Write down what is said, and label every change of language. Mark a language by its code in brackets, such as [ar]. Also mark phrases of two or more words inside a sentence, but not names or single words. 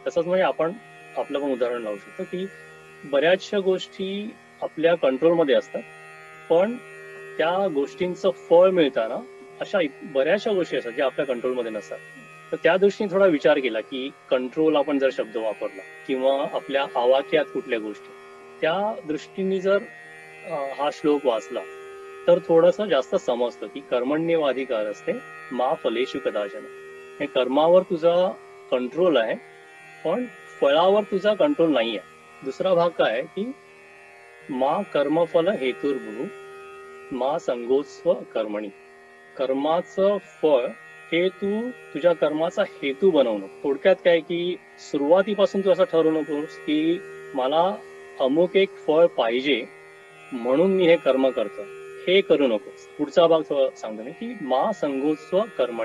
[mr] तसंच म्हणजे आपण आपलं पण उदाहरण लावू शकतो की बऱ्याचशा गोष्टी आपल्या कंट्रोलमध्ये असतात, पण त्या गोष्टींचं फळ मिळताना अशा बऱ्याचशा गोष्टी असतात ज्या आपल्या कंट्रोलमध्ये नसतात. तर त्या दृष्टीने थोडा विचार केला की कंट्रोल आपण जर शब्द वापरला किंवा आपल्या आवाक्यात कुठल्या गोष्टी, त्या दृष्टीने जर हा श्लोक वाचला तर थोडंसं जास्त समजतं की [sa] कर्मण्येवाधिकार असते मा फलेषु कदाचन. [mr] हे कर्मावर तुझा कंट्रोल आहे, पण फळावर तुझा कंट्रोल नाही आहे. दुसरा भाग काय आहे की [sa] मा कर्मफल हेतुर्भूः मा संगोत्सव कर्मणी. [mr] कर्माचं फळ हे तू तुझ्या कर्माचा हेतू बनवू नको. थोडक्यात काय की सुरुवातीपासून तू असं ठरवू नकोस की मला अमुक एक फळ पाहिजे म्हणून मी हे कर्म करतो, हे करू नकोस. पुढचा भाग सांगतो मी की [sa] मा संगोत्सव कर्मणी.